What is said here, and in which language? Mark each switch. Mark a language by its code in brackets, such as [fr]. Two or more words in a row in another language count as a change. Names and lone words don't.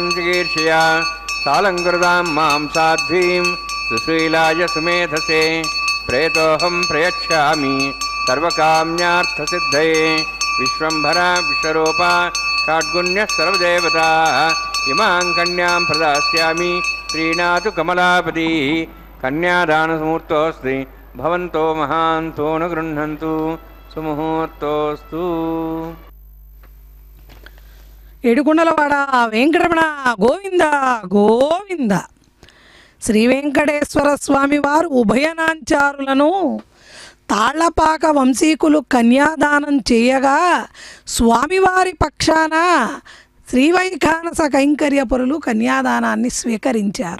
[sa] चिकीर्षया सालङ्कृतां मां साध्वीं सुशीलाय सुमेधसे प्रेतोऽहं प्रयच्छामि सर्वकाम्यार्थसिद्धये विश्वम्भरा विश्वरूपा षड्गुण्यः सर्वदेवताः इमां कन्यां प्रदास्यामि प्रीणातु कमलापतिः कन्यादानमुहूर्तोऽस्ति भवन्तो महान्तो न गृह्णन्तु सुमुहूर्तोऽस्तु [te] ఏడుకొండలవాడ వెంకటరమణ గోవింద గోవింద. శ్రీ వెంకటేశ్వర స్వామి వారు ఉభయనాంచారులను తాళ్లపాక వంశీకులు కన్యాదానం చేయగా స్వామివారి పక్షాన శ్రీవైఖానస కైంకర్యపరులు కన్యాదానాన్ని స్వీకరించారు.